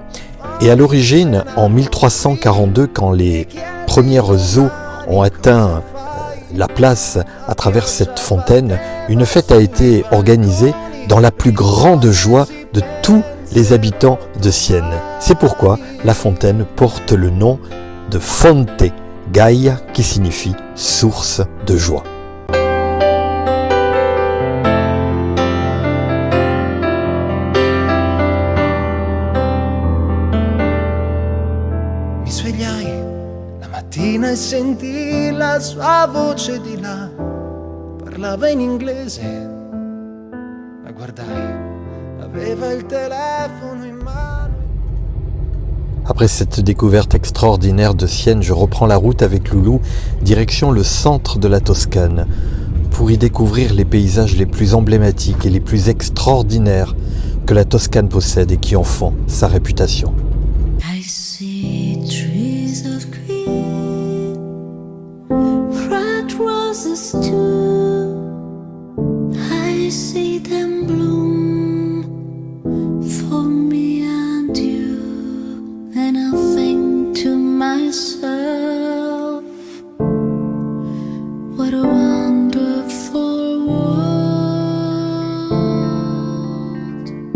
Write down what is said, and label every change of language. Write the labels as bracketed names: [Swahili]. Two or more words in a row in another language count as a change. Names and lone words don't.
[French] Et à l'origine, en 1342, quand les premières eaux ont atteint la place à travers cette fontaine, une fête a été organisée dans la plus grande joie de tous les habitants de Sienne. C'est pourquoi la fontaine porte le nom de Fonte Gaia, qui signifie source de joie. [Italian] Mi svegliai la mattina e sentii la sua voce di là. Parlava in inglese, la guardai, aveva il telefono in mano. [French] Après cette découverte extraordinaire de Sienne, je reprends la route avec Loulou, direction le centre de la Toscane, pour y découvrir les paysages les plus emblématiques et les plus extraordinaires que la Toscane possède et qui en font sa réputation. [English] I see trees of green, red roses too. I see them bloom for me and you, and I think to myself, what a wonderful world.